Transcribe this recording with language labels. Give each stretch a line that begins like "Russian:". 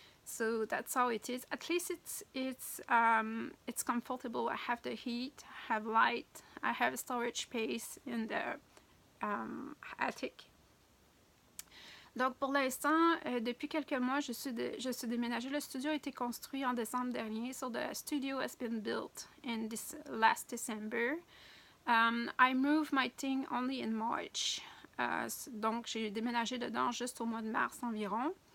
English: So that's how it is. At least it's comfortable. I have the heat, I have light, I have storage space in the attic.
French: Donc pour l'instant, depuis quelques mois, je suis déménagée. Le studio a été construit en décembre dernier.
English: So the studio has been built in this last December. I moved my thing only in March.
French: Donc j'ai déménagé dedans juste au mois de mars environ.